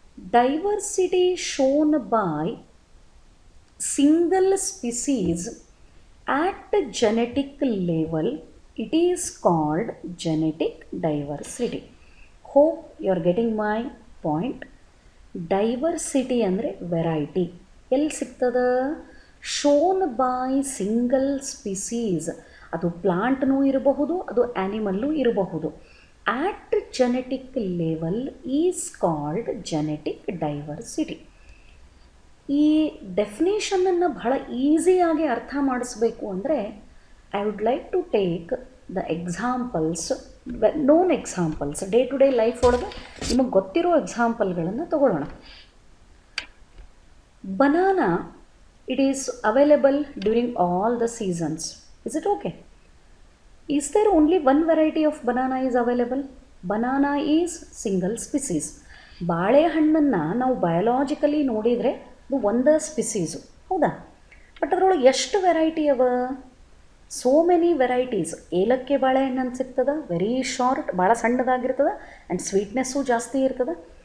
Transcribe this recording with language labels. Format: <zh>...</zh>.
<en>Diversity shown by single species at genetic level, it is called genetic diversity. Hope you are getting my point.</en> <kn>Diversity ಅಂದರೆ variety ಎಲ್ಲಿ ಸಿಗ್ತದ?</kn> <en>Shown by single species.</en> <kn>ಅದು ಪ್ಲಾಂಟ್ನೂ ಇರಬಹುದು, ಅದು ಆ್ಯನಿಮಲ್ಲು ಇರಬಹುದು.</kn> <en>At genetic level is called genetic diversity.</en> <kn>ಈ ಡೆಫಿನೇಷನನ್ನು ಬಹಳ ಈಸಿಯಾಗಿ ಅರ್ಥ ಮಾಡಿಸ್ಬೇಕು ಅಂದರೆ</kn> <en>I would like to take the examples, known examples,</en> <kn>day to day life ಒಳಗೆ ನಿಮಗೆ ಗೊತ್ತಿರೋ ಎಕ್ಸಾಂಪಲ್ಗಳನ್ನು ತಗೊಳ್ಳೋಣ.</kn> <en>Banana, it is available during all the seasons. Is it okay? Is there only one variety of banana is available? Banana is single species.</en> <kn>ಬಾಳೆಹಣ್ಣನ್ನು ನಾವು biologically ನೋಡಿದರೆ ಅದು ಒಂದು ಸ್ಪಿಸೀಸು, ಹೌದಾ? But ಅದರೊಳಗೆ ಎಷ್ಟು ವೆರೈಟಿ ಅವ?</kn> <en>So many varieties.</en> <kn>ಏಲಕ್ಕಿ ಬಾಳೆಹಣ್ಣು ಅಂತ ಸಿಗ್ತದೆ,</kn> <en>very short,</en> <kn>ಭಾಳ ಸಣ್ಣದಾಗಿರ್ತದೆ ಆ್ಯಂಡ್ ಸ್ವೀಟ್ನೆಸ್ಸು ಜಾಸ್ತಿ ಇರ್ತದೆ.</kn>